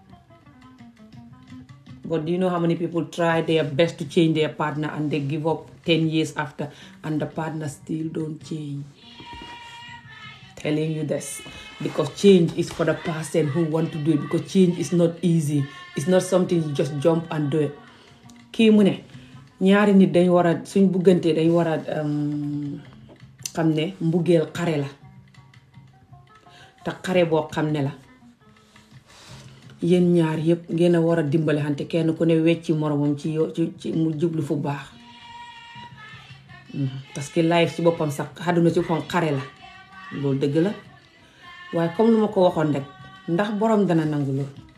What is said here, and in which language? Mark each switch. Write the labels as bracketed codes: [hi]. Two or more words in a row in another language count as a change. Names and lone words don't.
[en] But do you know how many people try their best to change their partner and they give up 10 years after and the partner still don't change? Telling you this because change is for the person who want to do it, because change is not easy. It's not something you just jump and do it. [wo] Kii mu ne ñaari nit dañ war a suñ buggante dañ war a xam ne mbugeel xare la te xare boo xam ne la yéen ñaar yépp ngeen a war a dimbale xante kenn ku ne wecci moromam ci mu jublu fu baax [fr] parce que [wo] life ci boppam sax àdduna ci boppam xare la loolu dëgg la waaye comme lu ma ko waxoon rek ndax borom dana nangu loolu